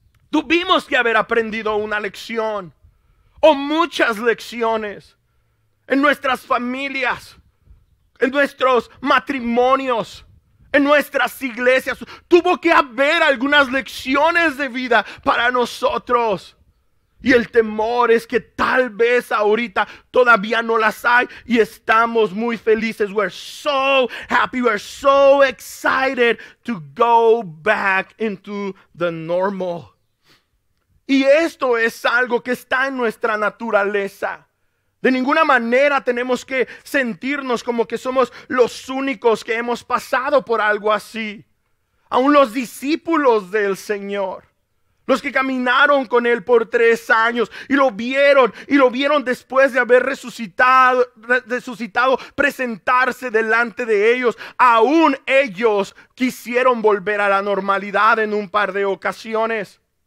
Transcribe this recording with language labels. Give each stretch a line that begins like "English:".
Spanish: Tuvimos que haber aprendido una lección o muchas lecciones en nuestras familias, en nuestros matrimonios, en nuestras iglesias. Tuvo que haber algunas lecciones de vida para nosotros. Y el temor es que tal vez ahorita todavía no las hay, y estamos muy felices.
English: We're so happy, we're so excited to go back into the normal.
Spanish: Y esto es algo que está en nuestra naturaleza. De ninguna manera tenemos que sentirnos como que somos los únicos que hemos pasado por algo así. Aún los discípulos del Señor, los que caminaron con Él por 3 años y lo vieron después de haber resucitado, presentarse delante de ellos, aún ellos quisieron volver a la normalidad en un par de ocasiones.